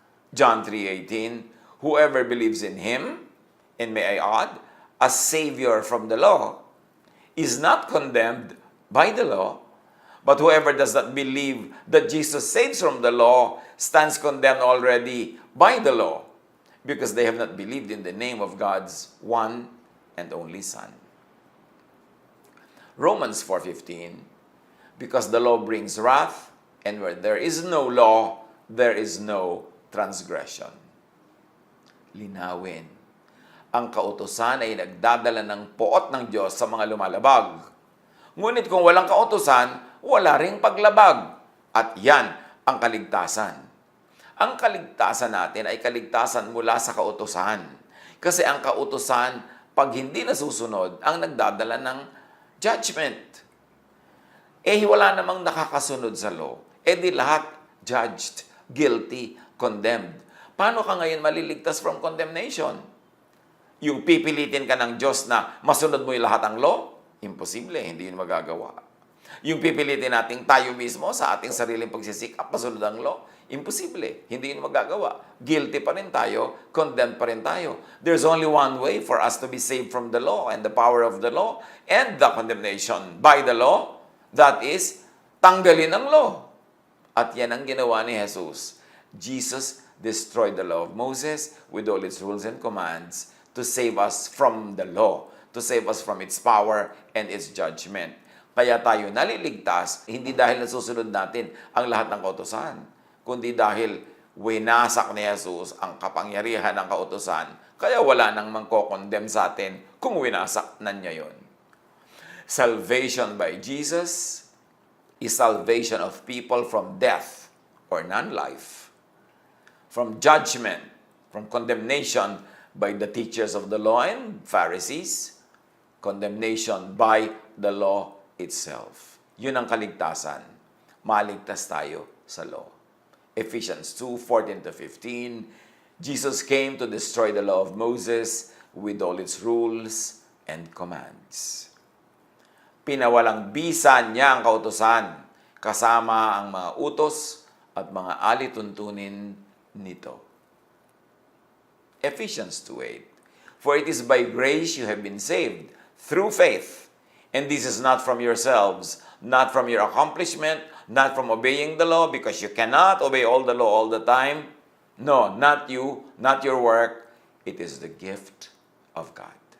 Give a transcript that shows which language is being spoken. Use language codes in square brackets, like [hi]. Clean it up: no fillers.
[en] John 3:18, whoever believes in Him, and may I add, as Savior from the law, is not condemned by the law, but whoever does not believe that Jesus saves from the law stands condemned already by the law, because they have not believed in the name of God's one and only Son. Romans 4:15, because the law brings wrath, and where there is no law, there is no transgression. [tl] Linawin. ang kautusan ay nagdadala ng poot ng Diyos sa mga lumalabag. Ngunit kung walang kautusan, wala ring paglabag. At yan ang kaligtasan. Ang kaligtasan natin ay kaligtasan mula sa kautusan. Kasi ang kautusan, pag hindi nasusunod, ang nagdadala ng judgment. Wala namang nakakasunod sa law. Di lahat [en] judged, guilty, condemned. [tl] Paano ka ngayon maliligtas [en] from condemnation? [tl] Yung pipilitin ka ng Diyos na masunod mo yung lahat ng law? Imposible, hindi yun magagawa. Yung pipilitin natin tayo mismo sa ating sariling pagsisikap, masunod ang law? Imposible, hindi yun magagawa. Guilty pa rin tayo, condemned pa rin tayo. [en] There's only one way for us to be saved from the law and the power of the law and the condemnation by the law. That is, [tl] tanggalin ang law. At yan ang ginawa ni Jesus. [en] Jesus destroyed the law of Moses with all its rules and commands to save us from the law, to save us from its power and its judgment. [tl] Kaya tayo naliligtas, hindi dahil nasusunod natin ang lahat ng kautusan, kundi dahil winasak ni Jesus ang kapangyarihan ng kautusan, kaya wala nang mangko-condemn sa atin kung winasak na niya yun. [en] Salvation by Jesus is salvation of people from death or non-life, from judgment, from condemnation by the teachers of the law and Pharisees, condemnation by the law itself. [tl] Yun ang kaligtasan. Maligtas tayo sa law. [en] Ephesians 2:14-15, Jesus came to destroy the law of Moses with all its rules and commands. [tl] Pinawalang bisa niya ang kautusan, kasama ang mga utos at mga alituntunin nito. [en] Ephesians 2:8, for it is by grace you have been saved, through faith. And this is not from yourselves, not from your accomplishment, not from obeying the law, because you cannot obey all the law all the time. No, not you, not your work. It is the gift of God.